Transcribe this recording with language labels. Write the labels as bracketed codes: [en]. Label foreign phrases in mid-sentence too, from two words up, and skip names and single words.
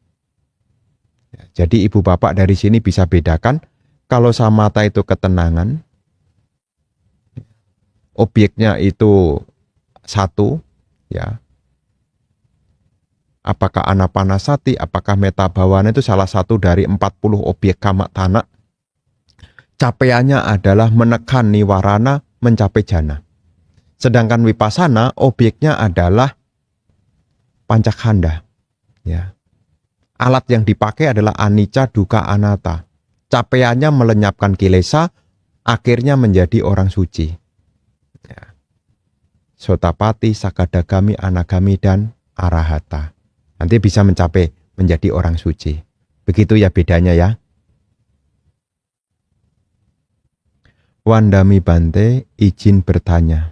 [id] Ya, jadi ibu bapak dari sini bisa bedakan, kalau samatha itu ketenangan, objeknya itu satu, ya. Apakah anapanasati, apakah [pi] metta bhavana [id] itu salah satu dari 40 objek kama tanah. Capaiannya adalah menekan niwarana mencapai jana. Sedangkan vipassana objeknya adalah pancakkhanda. Ya. Alat yang dipakai adalah [pi] anicca, dukkha, anatta. [id] Capaiannya melenyapkan kilesa, akhirnya menjadi orang suci. Ya. [pi] Sotapati, sakadagami, anagami, [id] dan arahata. Nanti bisa mencapai menjadi orang suci. Begitu ya bedanya ya. [pi] Wandami Bante [id] izin bertanya.